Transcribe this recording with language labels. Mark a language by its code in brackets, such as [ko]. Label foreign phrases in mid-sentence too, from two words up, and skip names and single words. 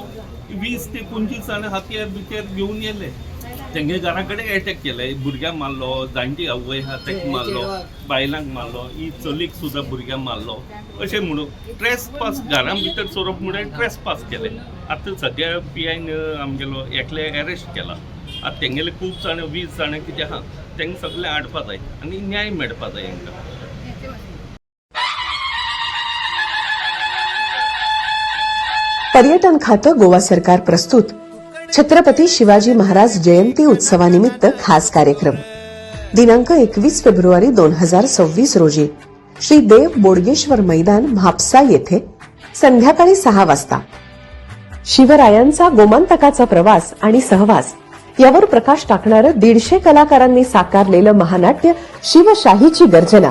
[kok] 20 ते 25 जाण हातयार बित्यार घेवन येयले तेंगे घरा कडेन एटॅक केले भुरग्यांक मारलो जाणटी आवय आहा ताका मारलो बायलांक मारलो ही चलीक सुद्दां भुरग्यांक मारलो अशें म्हणून ट्रेसपास घरां भितर चोरप म्हणून ट्रेसपास केले आतां सद्या PIन आमगेलो एकले अरेस्ट केला आतां तेंगेले खूब जाण 20 जाण कितें आहा तेंकां सगळें हाडपा जाय आनी न्याय मेळपा जाय हेंकां [mr] पर्यटन खातं गोवा सरकार प्रस्तुत छत्रपती शिवाजी महाराज जयंती उत्सवानिमित्त खास कार्यक्रम दिनांक 21 फेब्रुवारी 2026 रोजी श्री देव बोडगेश्वर मैदान म्हापसा येथे संध्याकाळी 6 वाजता शिवरायांचा गोमंतकाचा प्रवास आणि सहवास यावर प्रकाश टाकणारं 150 कलाकारांनी साकारलेलं महानाट्य शिवशाहीची गर्जना.